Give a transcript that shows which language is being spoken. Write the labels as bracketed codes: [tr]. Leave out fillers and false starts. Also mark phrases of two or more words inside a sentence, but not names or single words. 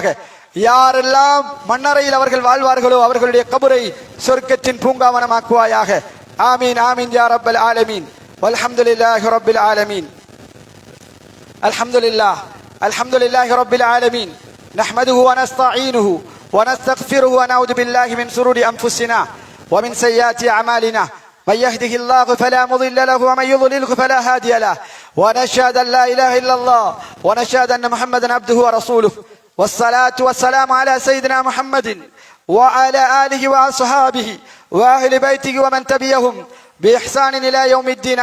[ta] யாரெல்லாம் மண்ணறையில் அவர்கள் வாழ்வார்களோ அவர்களுடைய கபரை சொர்க்கத்தின் பூங்காவனமாக்குவாயாக. [ar] آمين آمين يا رب العالمين. والحمد لله رب العالمين. الحمد لله رب العالمين. نحمده ونستعينه ونستغفره ونعوذ بالله من شرور أنفسنا ومن سيئات أعمالنا. من يهده الله فلا مضل له ومن يضلله فلا هادي له. ونشهد أن لا إله إلا الله ونشهد أن محمدا عبده ورسوله. والصلاة والسلام على سيدنا محمد وعلى آله وأصحابه وأهل بيته ومن تبعهم بإحسان إلى يوم الدين.